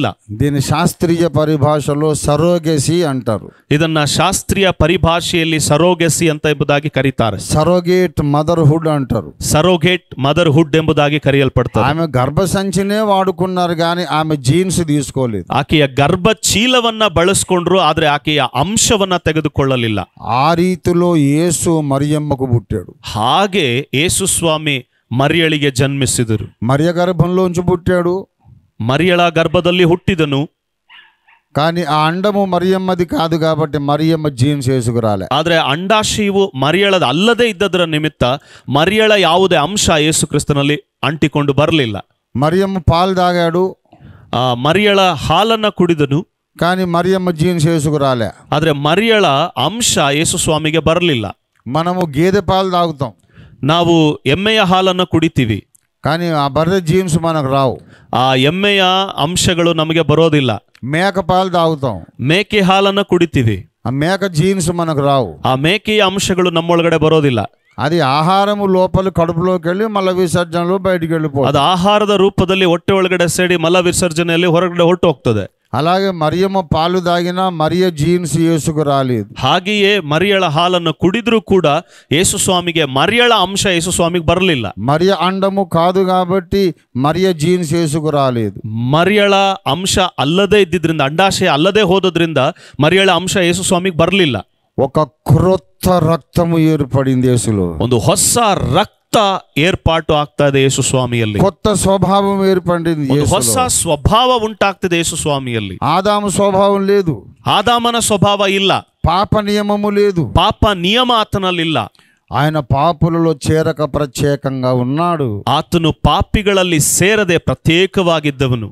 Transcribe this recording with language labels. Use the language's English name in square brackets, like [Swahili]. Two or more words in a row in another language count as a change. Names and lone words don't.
[Telugu] దీని శాస్త్రీయ పరిభాషలో సరోగేసి అంటారు. [Kannada] ಇದನ್ನ ಶಾಸ್ತ್ರೀಯ ಪರಿಭಾಷೆಯಲ್ಲಿ ಸರೋಗೆಸಿ ಅಂತ ಎಂಬುದಾಗಿ ಕರೀತಾರೆ. [English] surrogate motherhood [Telugu] అంటారు. [English] surrogate motherhood [Kannada] ಎಂಬುದಾಗಿ ಕರೆಯಲ್ಪಡ್ತಾರೆ. [Telugu] ఆమె గర్భసంచినే వాడుకున్నారు కానీ ఆమె జీన్స్ తీసుకోలేదు. [Kannada] ಆಕೆಯ ಗರ್ಭ ಚೀಲವನ್ನ ಬಳಸ್ಕೊಂಡ್ರು, ಆದ್ರೆ ಆಕೆಯ ಅಂಶವನ್ನ ತೆಗೆದುಕೊಳ್ಳಲಿಲ್ಲ. [Telugu] ఆ రీతిలో యేసు మరియమ్మకు పుట్టాడు. [Kannada] ಹಾಗೆ ಯೇಸು ಸ್ವಾಮಿ ಮರಿಯಳಿಗೆ ಜನ್ಮಿಸಿದರು. [Telugu] మరియ గర్భంలోంచి పుట్టాడు. [Kannada] ಮರಿಯಳ ಗರ್ಭದಲ್ಲಿ ಹುಟ್ಟಿದನು. [Telugu] కానీ ఆ అండము మరియమ్మది కాదు కాబట్టి మరియమ్మ జీన్స్ వేసుకురాలే. [Kannada] ಆದ್ರೆ ಅಂಡಾಶಯವು ಮರಿಯಳದ ಅಲ್ಲದೆ ಇದ್ದದರ ನಿಮಿತ್ತ ಮರಿಯಳ ಯಾವುದೇ ಅಂಶ ಯೇಸು ಕ್ರಿಸ್ತನಲ್ಲಿ ಅಂಟಿಕೊಂಡು ಬರಲಿಲ್ಲ. [Telugu] మరియమ్మ పాలు తాగాడు. [Kannada] ಮರಿಯಳ ಹಾಲನ್ನ ಕುಡಿದನು. [Telugu] కానీ మరియమ్మ జీన్స్ వేసుకురాలే. [Kannada] ಆದ್ರೆ ಮರಿಯಳ ಅಂಶ ಯೇಸು ಸ್ವಾಮಿಗೆ ಬರಲಿಲ್ಲ. [Telugu] మనము గేదె పాలు తాగుతాం, [Kannada] ನಾವು ಎಮ್ಮೆಯ ಹಾಲನ್ನು ಕುಡಿತೀವಿ, [Telugu] కానీ ఆ బర్రె జీన్స్ మనకు రావు. [Kannada] ಆ ಎಮ್ಮೆಯ ಅಂಶಗಳು ನಮಗೆ ಬರೋದಿಲ್ಲ. [Telugu] మేక పాలు తాగుతాం, [Kannada] ಮೇಕೆ ಹಾಲನ್ನು ಕುಡಿತೀವಿ, [Telugu] ఆ మేక జీన్స్ మనకు రావు. [Kannada] ಆ ಮೇಕೆಯ ಅಂಶಗಳು ನಮ್ಮೊಳಗಡೆ ಬರೋದಿಲ್ಲ. [Telugu] అది ఆహారము లోపల కడుపులోకి వెళ్ళి మల విసర్జనలో బయటికి వెళ్ళిపోతుంది. [Kannada] ಅದು ಆಹಾರದ ರೂಪದಲ್ಲಿ ಹೊಟ್ಟೆ ಒಳಗಡೆ ಸೇರಿ ಮಲ ವಿಸರ್ಜನೆಯಲ್ಲಿ ಹೊರಗಡೆ ಹೊರಟು ಹೋಗ್ತದೆ. [Telugu] అలాగే మరియమ్మ పాలు తాగినా మరియ జీన్స్ యేసుకు రాలేదు. [Kannada] ಹಾಗೆಯೇ ಮರಿಯಳ ಹಾಲನ್ನು ಕುಡಿದ್ರೂ ಕೂಡ ಯೇಸು ಸ್ವಾಮಿಗೆ ಮರಿಯಳ ಅಂಶ ಯೇಸು ಸ್ವಾಮಿಗೆ ಬರಲಿಲ್ಲ. [Telugu] మరియ అండము కాదు కాబట్టి మరియ జీన్స్ యేసుకు రాలేదు. [Kannada] ಮರಿಯಳ ಅಂಶ ಅಲ್ಲದೆ ಇದ್ದಿದ್ರಿಂದ, ಅಂಡಾಶಯ ಅಲ್ಲದೆ ಹೋದದ್ರಿಂದ ಮರಿಯಳ ಅಂಶ ಯೇಸು ಸ್ವಾಮಿಗೆ ಬರಲಿಲ್ಲ. [Telugu] ఒక క్రొత్త రక్తము ఏర్పడింది యేసులో. [Kannada] ಒಂದು ಹೊಸ ರಕ್ತ ಏರ್ಪಾಟು ಆಗ್ತಾ ಇದೆ ಯೇಸು ಸ್ವಾಮಿಯಲ್ಲಿ. [Telugu] కొత్త స్వభావం ఏర్పడింది [Kannada] ಒಂದು [Telugu] యేసులో. [Kannada] ಹೊಸ ಸ್ವಭಾವ ಉಂಟಾಗ್ತಿದೆ ಯೇಸು ಸ್ವಾಮಿಯಲ್ಲಿ. [Telugu] ఆదాము స్వభావం లేదు, [Kannada] ಆದಾಮನ ಸ್ವಭಾವ ಇಲ್ಲ, [Telugu] పాప నియమము లేదు, [Kannada] ಪಾಪ ನಿಯಮ ಆತನಲ್ಲಿಲ್ಲ. [Telugu] ఆయన పాపులలో చేరక ప్రత్యేకంగా ఉన్నాడు. [Kannada] ಆತನು ಪಾಪಿಗಳಲ್ಲಿ ಸೇರದೆ ಪ್ರತ್ಯೇಕವಾಗಿದ್ದವನು.